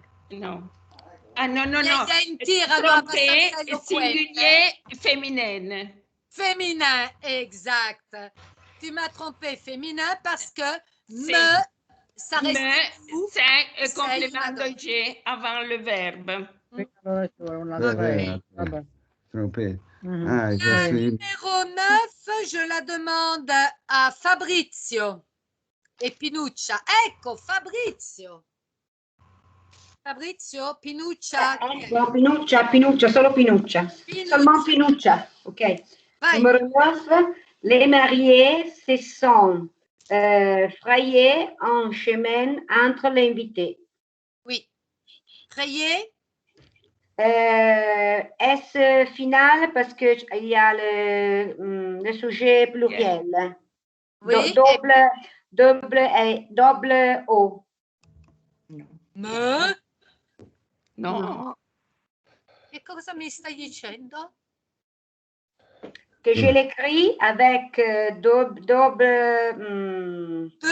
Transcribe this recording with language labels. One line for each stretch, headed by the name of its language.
French: Non. Ah non, non, no. Trompé, singulier, féminin. Féminin, exact. Tu m'as trompé féminin parce que me, ça reste c'est un complément d'objet avant le verbe.
Italian: Allora ci vuole un'altra vabbè.
French: Trompé. Mhm. Ah, je La suis... numéro 9, je la demande à Fabrizio e Pinuccia.
Italian: Ecco, Fabrizio. Fabrizio, Pinuccia. No, Pinuccia, solo Pinuccia.
French: Seulement Pinuccia, ok.
Italian: Vai.
French: Numéro 9, les mariés se sont frayés en chemin entre l'invité. Oui. Frayé. S final parce qu'il y a le sujet pluriel. Oui. Double O. Me.
Italian: No. Che cosa mi stai dicendo?
French: Que je l'écris avec double